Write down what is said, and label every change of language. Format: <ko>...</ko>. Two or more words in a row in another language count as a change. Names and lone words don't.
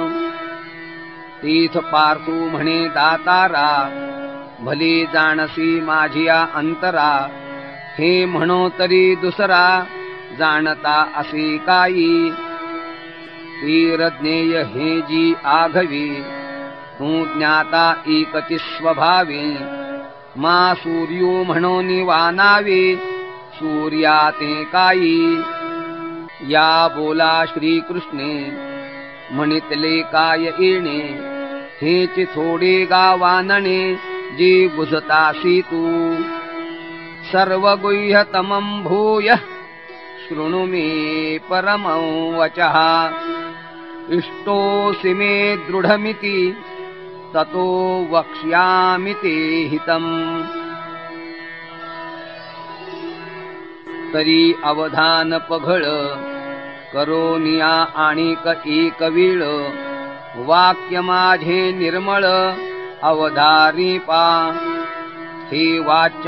<mr>तीथ पार्थू म्हणे दातारा भले जाणसी माझिया अंतरा हे म्हणो तरी दुसरा जाणता असे काही तीरज्ञेय हे जी आघवी तू ज्ञाता एकची स्वभावे मा सूर्यो म्हणोनी वानावे सूर्या ते काही या बोला श्रीकृष्णे म्हणितले काय येणे हेच थोडे गावानणे जे बुझतासी तू</mr> <sa>सर्व गुह्यतमं भूय शृणु मे परमं वचः इष्टोऽसि मे दृढमिति ततो वक्ष्यामि ते हितम्</sa> <mr>तरी अवधान पघळ करोनिया आणिक एक वेळ वाक्य माझे निर्मळ अवधारी पा हे वाच्य</mr>